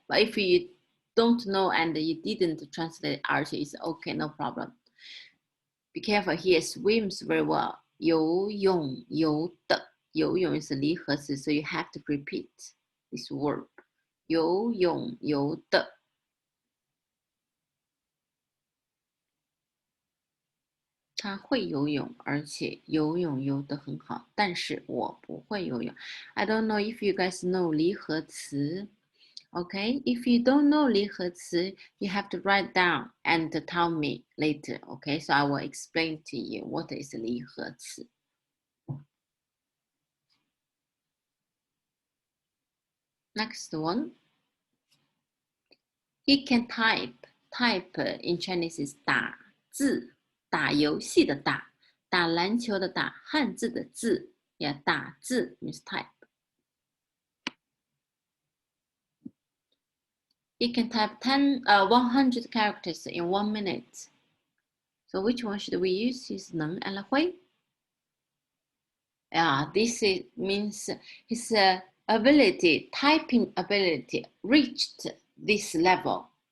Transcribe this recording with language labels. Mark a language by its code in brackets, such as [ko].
[en] But if you don't know and you didn't translate 而且, it's okay, no problem. Be careful here, swims very well. [zh] 游泳游的. [en] 游泳 is a 离合词, so you have to repeat. this verb [zh] 游泳游的。他会游泳，而且游泳游得很好，但是我不会游泳。 [en] I don't know if you guys know 离合词。 Okay, if you don't know 离合词, you have to write down and tell me later. Okay, so I will explain to you what is 离合词。 Next one. He can type. Type in Chinese is [zh] 打字，打游戏的打，打篮球的打，汉字的字，也打字 [en] means type. He can type 100 characters in 1 minute. So which one should we use? Is 能 and 会?Yeah, this means his ability, typing ability reached this level.